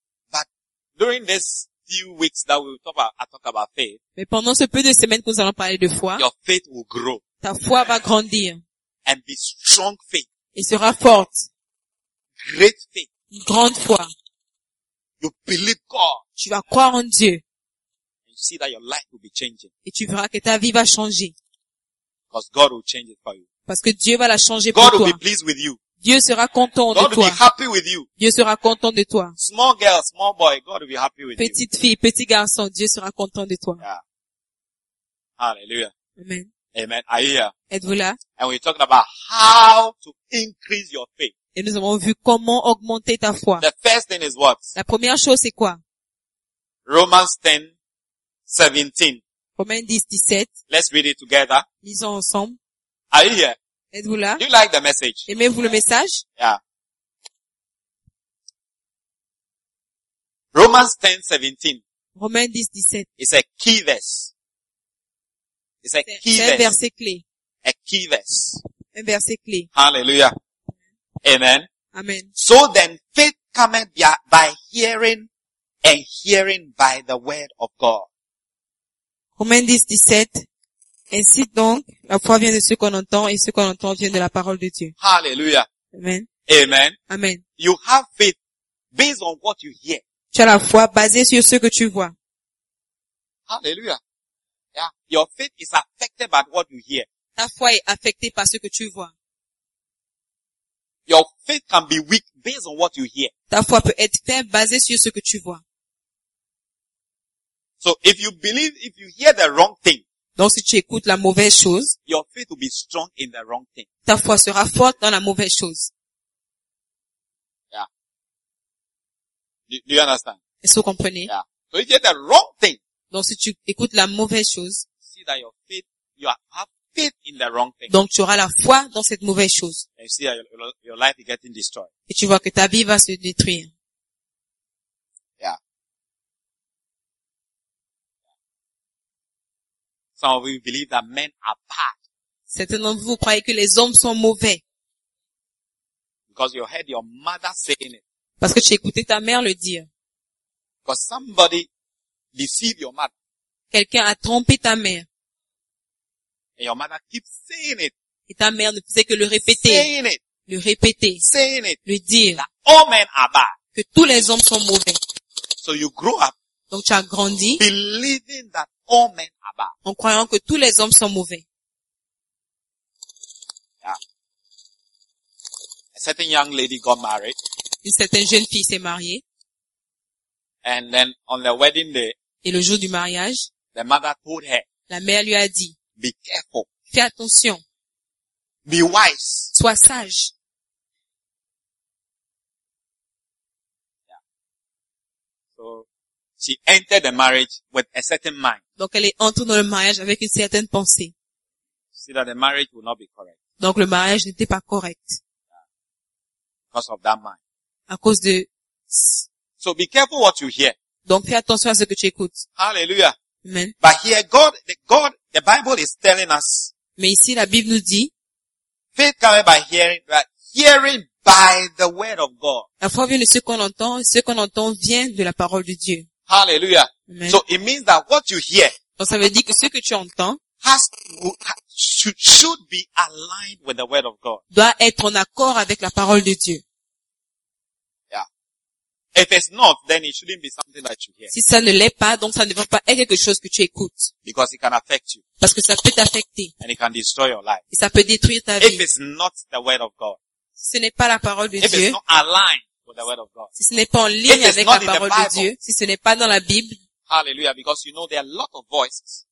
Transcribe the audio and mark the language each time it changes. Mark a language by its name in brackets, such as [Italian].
[English] But during this few weeks that we talk about faith. [French] Mais pendant ce peu de semaines que nous allons parler de foi, [English] your faith will grow. [French] Ta foi va grandir. [English] And be strong faith. [French] Et sera forte. [English] Great faith. [French] Une grande foi. [English] You believe God. [French] Tu vas croire en Dieu. [English] And you see that your life will be changing. [French] Et tu verras que ta vie va changer. [English] Because God will change it for you. [French] Parce que Dieu va la changer [English] God [French] pour toi. [English] God will be pleased with you. [French] Dieu sera content [English] God [French] de toi. [English] Will be happy with you. [French] Dieu sera content de toi. [English] Small girl, small boy, God will be happy with [French] Petite [English] you. [French] Fille, petit garçon, Dieu sera content de toi. Yeah. Hallelujah. Amen. [English] Amen. Are you here? [French] Êtes-vous là? [English] And we're talking about how to increase your faith. [French] Et nous avons vu comment augmenter ta foi. [English] The first thing is what? [French] La première chose c'est quoi? [English] Romans 10, 17. [French] Romains 10, 17. [English] Let's read it together. [French] Lisons ensemble. [English] Are you here? [French] Êtes-vous là? [English] Do you like the message? [French] Aimez-vous le message? Yeah. [English] Romans 10, 17. [French] Romains 10, 17. [English] It's a key verse. It's a key verse. [French] C'est un verset clé. [English] A key verse. [French] Un verset clé. Hallelujah. Amen. Amen. [English] So then, faith cometh by hearing, and hearing by the word of God. [French] Romains 10, 17. Ainsi donc, la foi vient de ce qu'on entend, et ce qu'on entend vient de la parole de Dieu. Hallelujah. Amen. Amen. Amen. [English] You have faith based on what you hear. [French] Tu as la foi basée sur ce que tu vois. Hallelujah. Yeah. [English] Your faith is affected by what you hear. [French] Ta foi est affectée par ce que tu vois. [English] Your faith can be weak based on what you hear. [French] Ta foi peut être faible basée sur ce que tu vois. [English] So if you believe, if you hear the wrong thing, [French] donc si tu écoutes la mauvaise chose, [English] your faith will be strong in the wrong thing. [French] Ta foi sera forte dans la mauvaise chose. [English] Yeah. Do you understand? [French] Est-ce que vous comprenez? [English] Yeah. So if you hear the wrong thing, [French] donc si tu écoutes la mauvaise chose, [English] see that your faith, you have faith in the wrong thing. [French] Donc tu auras la foi dans cette mauvaise chose. [English] And you see that your life is getting destroyed. [French] Et tu vois que ta vie va se détruire. [English] Some of you believe that men are bad. [French] Certains d'entre vous croyez que les hommes sont mauvais. [English] Because you heard your mother saying it. [French] Parce que tu as écouté ta mère le dire. [English] Because somebody deceived your mother. [French] Quelqu'un a trompé ta mère. [English] And your mother keeps saying it. [French] Et ta mère ne faisait que le répéter. [English] Saying it. [French] Le répéter. [English] Saying it. [French] Le dire. [English] That all men are bad. [French] Que tous les hommes sont mauvais. [English] So you grow up. [French] Donc tu as grandi. [English] Believing that all men are bad. [French] En croyant que tous les hommes sont mauvais. [English] Yeah. A certain young lady got married. [French] Une certaine jeune fille s'est mariée. [English] And then on the wedding day. [French] Et le jour du mariage. [English] The mother told her. [French] La mère lui a dit. [English] Be careful. [French] Fais attention. [English] Be wise. [French] Sois sage. [English] Yeah. So. She entered the marriage with a certain mind. [French] Donc elle est entrée dans le mariage avec une certaine pensée. [English] See that the marriage will not be correct. [French] Donc le mariage n'était pas correct. [English] Because of that mind. [French] À cause de. [English] So be careful what you hear. [French] Donc fais attention à ce que tu écoutes. Hallelujah. Amen. [English] But here God, the Bible is telling us. [French] Mais ici la Bible nous dit. [English] Faith comes by hearing, right? Hearing by the word of God. [French] La foi vient de ce qu'on entend, ce qu'on entend vient de la parole de Dieu. Hallelujah. Amen. [English] So it means that what you hear, [French] donc ça veut dire que ce que tu entends, [English] should be aligned with the word of God. [French] Doit être en accord avec la parole de Dieu. Yeah. [English] If it's not, then it shouldn't be something that you hear. [French] Si ça ne l'est pas, donc ça ne devrait pas être quelque chose que tu écoutes. [English] Because it can affect you. [French] Parce que ça peut t'affecter. [English] And it can destroy your life. [French] Et ça peut détruire ta vie. [English] If it's not the word of God. [French] Si ce n'est pas la parole de Dieu. [English] If it's not aligned. With the word of God. [French] Si ce n'est pas en ligne avec la parole de Dieu, si ce n'est pas dans la Bible, [English] hallelujah, because you know there are a lot of voices.